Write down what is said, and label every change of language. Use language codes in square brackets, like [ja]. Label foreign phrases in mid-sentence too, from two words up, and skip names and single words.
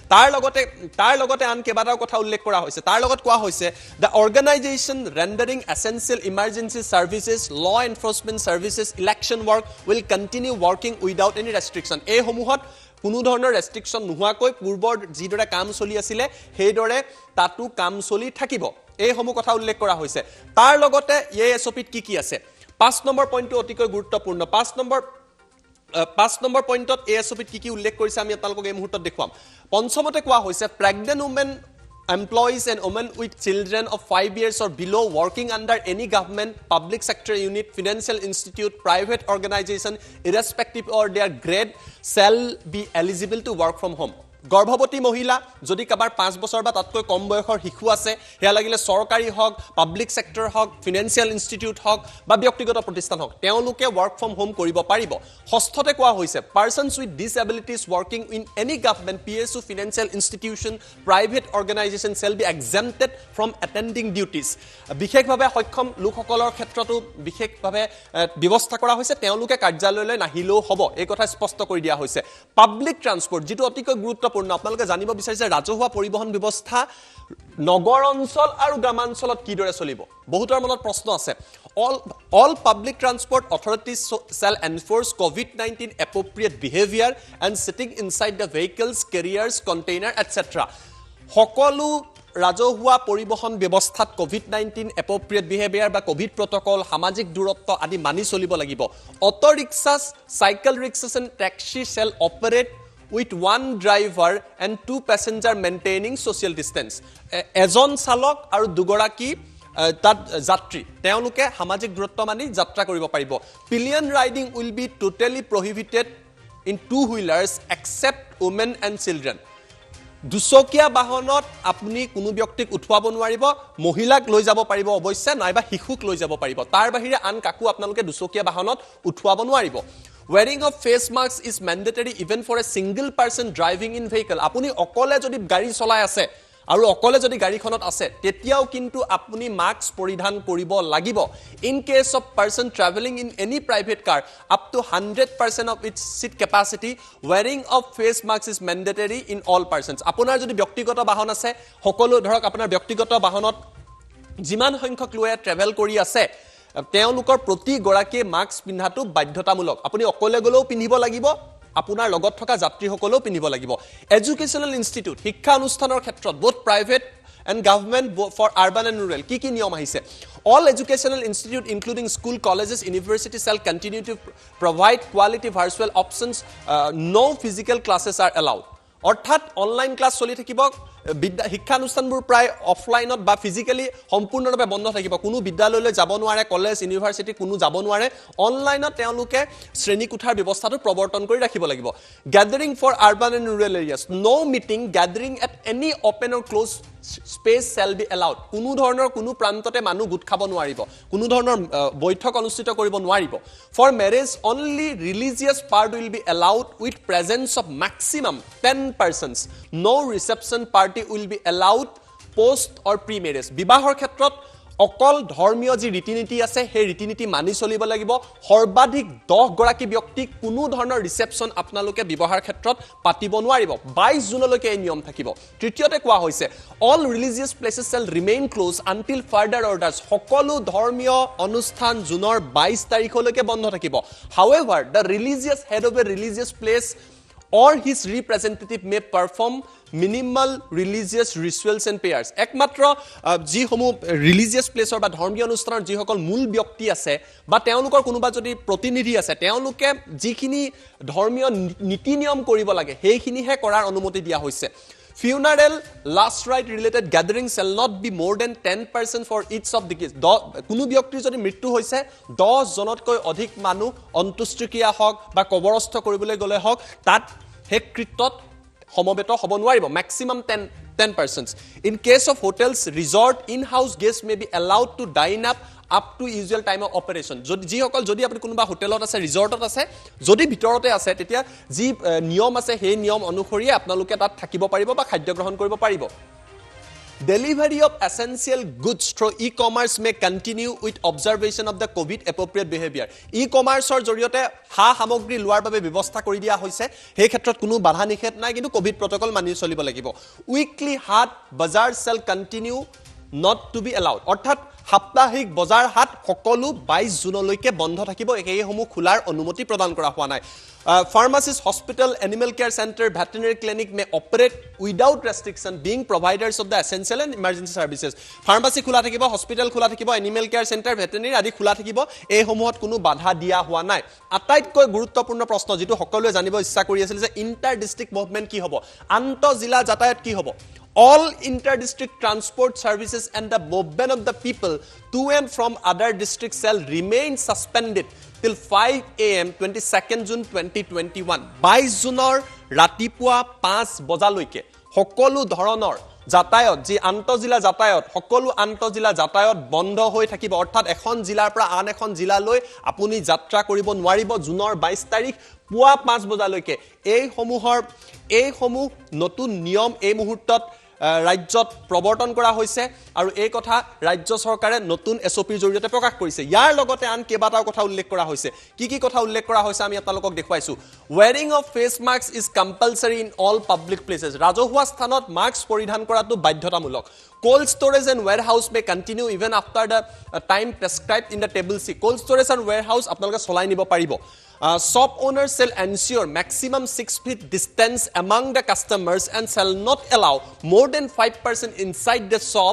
[as] তাৰ লগতে আন কেইবাটাও কথা উল্লেখ কৰা হৈছে তাৰ লগত কোৱা হৈছে [en] the organisation rendering essential emergency services law enforcement services election work will continue working without any restriction [as] এই সমূহত কোনো ধৰণৰ ৰেষ্ট্ৰিকশ্যন নোহোৱাকৈ পূৰ্বৰ যিদৰে কাম চলি আছিল সেইদৰে তাতো কাম চলি থাকিব এই সমূহ কথা উল্লেখ কৰা হৈছে তাৰ লগতে এই এসপিত কি আছে 5 নম্বৰ পইণ্টটো অতিকৈ গুৰুত্বপূৰ্ণ 5 নম্বৰ পইণ্টত এই এসপিত কি উল্লেখ কৰিছে আমি আপোনালোকক এই মুহূৰ্তত দেখুৱাম পঞ্চমতে কোৱা হৈছে [en] pregnant women employees and women with children of 5 years or below working under any government, public sector unit, financial institute, private organization, irrespective of their grade, shall be eligible to work from home. [as] গৰ্ভৱতী মহিলা যদি কাবাৰ 5 বছৰ বা তাতকৈ কম বয়সৰ শিশু আছে হেয়া লাগিলে সৰকাৰী হওক [en] public sector [as] হওক [en] financial institute [as] হওক বা ব্যক্তিগত প্ৰতিষ্ঠান হওক তেওঁলোকে [en] work from home [as] কৰিব পাৰিব ষষ্ঠতে কোৱা হৈছে [en] persons with disabilities working in any government PSU financial institution private organisation shall be exempted from attending duties [as] বিশেষভাৱে সক্ষম লোকসকলৰ ক্ষেত্ৰতো বিশেষভাৱে ব্যৱস্থা কৰা হৈছে তেওঁলোকে কাৰ্যালয়লৈ নাহিলেও হ'ব এই কথা স্পষ্ট কৰি দিয়া হৈছে [en] public transport [as] যেটো অতিকৈ গুৰুত্ব আপোনালোকে জানিব বিচাৰিছে ৰাজহুৱা পৰিবহন ব্যৱস্থা নগৰ অঞ্চল আৰু গ্ৰামাঞ্চলত কিদৰে চলিব বহুতৰ মনত প্ৰশ্ন আছে [en] all public transport authorities shall enforce COVID-19 appropriate behavior and sitting inside the vehicles carriers container etc [as] সকলো ৰাজহুৱা পৰিবহন ব্যৱস্থাত [en] COVID-19 appropriate behavior [as] বা কোভিড প্ৰটকল সামাজিক দূৰত্ব আদি মানি চলিব লাগিব [en] auto rickshaws cycle rickshaws and taxi shall operate with one driver and 2 passengers maintaining social distance. [as] এজন চালক আৰু দুগৰাকী তাত যাত্ৰী তেওঁলোকে সামাজিক দূৰত্ব মানি যাত্ৰা কৰিব পাৰিব. [en] Pillion riding will be totally prohibited in two-wheelers except women and children. [as] দুচকীয়া বাহনত আপুনি কোনো ব্যক্তিক উঠুৱাব নোৱাৰিব, মহিলাক লৈ যাব পাৰিব অৱশ্যে, নাইবা শিশুক লৈ যাব পাৰিব. তাৰ বাহিৰে আন কাকো আপোনালোকে দুচকীয়া বাহনত উঠুৱাব নোৱাৰিব. [en] Wearing of face mask is mandatory even for a single person driving in vehicle. [as] আপুনি অকলে যদি গাড়ী চলাই আছে আৰু অকলে যদি গাড়ীখনত আছে তেতিয়াও কিন্তু আপুনি মাস্ক পৰিধান কৰিব লাগিব. [en] In case of person traveling in any private car up to 100% of its seat capacity, wearing of face mask is mandatory in all persons. [as] আপোনাৰ যদি ব্যক্তিগত বাহন আছে, সকলো ধৰক আপোনাৰ ব্যক্তিগত বাহনত যিমান সংখ্যক লোকে ট্ৰেভেল কৰি আছে তেওঁলোকৰ প্ৰতি গৰাকীয়ে মাস্ক পিন্ধাটো বাধ্যতামূলক. আপুনি অকলে গলেও পিন্ধিব লাগিব, আপোনাৰ লগত থকা যাত্ৰীসকলেও পিন্ধিব লাগিব. [en] educational institute [as] শিক্ষা অনুষ্ঠানৰ ক্ষেত্ৰত [en] both private and government for urban and rural [as] কি নিয়ম আহিছে? [en] All educational institute including school, colleges, universities shall continue to provide quality virtual options. No physical classes are allowed. [as] অৰ্থাৎ অনলাইন ক্লাছ চলি থাকিব, শিক্ষানুষ্ঠানবোৰ প্ৰায় অফলাইনত বা ফিজিক্যালি সম্পূৰ্ণৰূপে বন্ধ থাকিব. কোনো বিদ্যালয়লৈ যাব নোৱাৰে, কলেজ ইউনিভাৰ্চিটি কোনো যাব নোৱাৰে. অনলাইনত তেওঁলোকে শ্ৰেণীকোঠাৰ ব্যৱস্থাটো প্ৰৱৰ্তন কৰি ৰাখিব লাগিব. [en] gathering for urban and rural areas, no meeting gathering at any open or close space shall be allowed. [as] কোনো ধৰণৰ কোনো প্ৰান্ততে মানুহ গোট খাব নোৱাৰিব, কোনো ধৰণৰ বৈঠক অনুষ্ঠিত কৰিব নোৱাৰিব. [en] for marriage only religious part will be allowed with presence of maximum 10 persons. No reception party will be allowed post or pre-marriage. [as] বিবাহৰ ক্ষেত্ৰত অকল ধৰ্মীয় যি ৰীতি-নীতি আছে সেই ৰীতি-নীতি মানি চলিব লাগিব. সৰ্বাধিক 10 গৰাকী ব্যক্তিক কোনো ধৰণৰ ৰিসেপশন আপোনালোকে বিবাহৰ ক্ষেত্ৰত পাতিব নোৱাৰিব. 22 জুনলৈকে এই নিয়ম থাকিব. তৃতীয়তে কোৱা হৈছে [en] all religious places shall remain closed until further orders. [as] সকলো ধৰ্মীয় অনুষ্ঠান জুনৰ 22 তাৰিখলৈকে বন্ধ থাকিব. [en] However, the religious head of a religious place or his representative may perform minimal religious rituals and prayers. [as] একমাত্ৰ যিসমূহ [en] religious places [as] বা ধৰ্মীয় অনুষ্ঠানৰ যিসকল মূল ব্যক্তি আছে বা তেওঁলোকৰ কোনোবা যদি প্ৰতিনিধি আছে তেওঁলোকে যিখিনি ধৰ্মীয় নীতি নিয়ম কৰিব লাগে সেইখিনিহে কৰাৰ অনুমতি দিয়া হৈছে. [en] Funeral, last rite related gathering shall not be more than 10% for each of the case. [as] কোনো ব্যক্তিৰ যদি মৃত্যু হৈছে 10 জনতকৈ অধিক মানুহ অন্ত্যেষ্টিক্ৰিয়া হওক বা কবৰস্থ কৰিবলৈ গলে হওক তাত সেই কৃত্যত সমবেত হ'ব নোৱাৰিব. [en] Maximum 10 persons. In case of hotels, resort, in-house guests may be allowed to dine up to usual time of operation. [as] যদি আপুনি কোনোবা হোটেলত আছে, ৰিজৰ্টত আছে, যদি ভিতৰতে আছে তেতিয়া যি নিয়ম আছে সেই নিয়ম অনুসৰি আপোনালোকে তাত থাকিব পাৰিব বা খাদ্য গ্ৰহণ কৰিব পাৰিব. [en] Delivery of essential goods through e-commerce may continue with observation of the COVID appropriate behavior. [as] E-commerceৰ জৰিয়তে সামগ্ৰী লোৱাৰ বাবে ব্যৱস্থা কৰি দিয়া হৈছে, সেই ক্ষেত্ৰত কোনো বাধা নিষেধ নাই, কিন্তু কোভিড প্ৰটকল মানি চলিব লাগিব. [en] Weekly [as] হাট বজাৰ [en] shall continue not to be allowed. [as] অৰ্থাৎ সাপ্তাহিক বজাৰ হাট সকলো 22 জুনলৈকে বন্ধ থাকিব, এইসমূহ খোলাৰ অনুমতি প্ৰদান কৰা হোৱা নাই. [en] Pharmacies, hospital, animal care center, veterinary clinic may operate without restriction being providers of the essential and emergency services. [as] Pharmacy খোলা থাকিব, hospital খোলা থাকিব, [en] animal care center, [as] veterinary আদি খোলা থাকিব, এইসমূহত কোনো বাধা দিয়া হোৱা নাই. আটাইতকৈ গুৰুত্বপূৰ্ণ প্ৰশ্ন যিটো সকলোৱে জানিব ইচ্ছা কৰি আছিল যে [en] inter district movement [as] কি হ'ব, আন্তঃজিলা যাতায়াত কি হ'ব. [en] All inter-district transport services and the movement of the people to and from other districts shall remain suspended till 5 AM 22nd June 2021. [as] 22 জুনৰ ৰাতিপুৱা 5 বজালৈকে সকলো ধৰণৰ যাতায়াত যি আন্তঃজিলা যাতায়াত সকলো আন্তঃজিলা যাতায়াত বন্ধ হৈ থাকিব. অৰ্থাৎ এখন জিলাৰ পৰা আন এখন জিলালৈ আপুনি যাত্ৰা কৰিব নোৱাৰিব জুনৰ 22 তাৰিখ পুৱা 5 বজালৈকে. এইসমূহ নতুন নিয়ম এই মুহূৰ্তত ৰাজ্যত প্ৰৱৰ্তন কৰা হৈছে আৰু এই কথা ৰাজ্য চৰকাৰে নতুন এছঅপিৰ জৰিয়তে প্ৰকাশ কৰিছে. ইয়াৰ লগতে আন কেইবাটাও কথা উল্লেখ কৰা হৈছে. কি কথা উল্লেখ কৰা হৈছে আমি আপোনালোকক দেখুৱাইছো. [en] Wearing of face mask is compulsory in all public places. [as] ৰাজহুৱা স্থানত মাস্ক পৰিধান কৰাটো বাধ্যতামূলক. [en] Cold storage and warehouse may continue even after the time prescribed in the table C. Cold storage and warehouse [as] আপোনালোকে চলাই নিব পাৰিব. [en] Shop owners shall ensure maximum 6 feet distance among the customers and shall not allow more than 5% inside the shop.